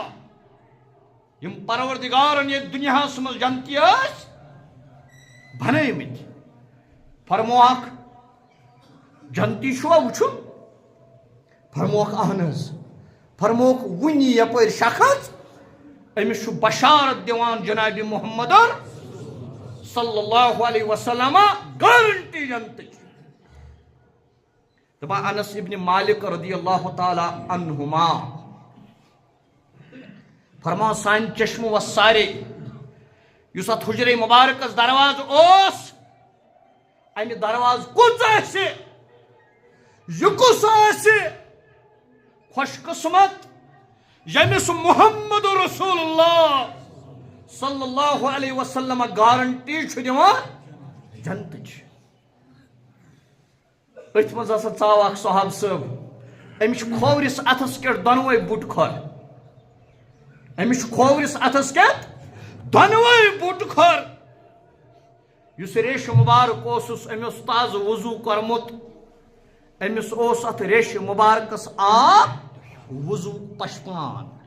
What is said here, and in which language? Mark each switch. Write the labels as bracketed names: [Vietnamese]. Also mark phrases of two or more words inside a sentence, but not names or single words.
[Kashmiri] یم پروردگارن یہ دنیاہس منٛز جنتی ٲسۍ بنٲومٕتۍ فرموکھ جنتی چھوا وٕچھُن فرموکھ اہن حظ فرموکھ وٕنی یپٲرۍ شخص أمِس چھُ بشارت دِوان جناب محمد [Arabic] صلی اللہ علیہ وسلم [Kashmiri] گارنٹی جنتٕچ دپان انس ابن مالک [Arabic] رضی اللہ تعالی عنہما [Kashmiri] فرمان سان چشم و سارے یس ات حجر مبارکس درواز اوس امہ درواز کُس آسہِ یہ کُس آسہِ خوش قسمت یمس [Arabic] محمد رسول اللہ صلی اللہ علیہ وسلم [Kashmiri] گارنٹی چھ دِوان جنتٕچ اتھ مز ہسا ژاو اکھ صحاب صٲب أمِس چھُ کھوورِس اتھس کٮ۪ٹھ دۄنوَے بُٹ کھۄر أمِس چھُ کھوورِس اتھس کٮ۪تھ دۄنوَے بُٹ کھۄر یُس ریشہِ مُبارک اوسُس أمۍ اوس تازٕ وضوٗ کوٚرمُت أمِس اوس اتھ ریشہِ مُبارکس آب وضوٗ پشپان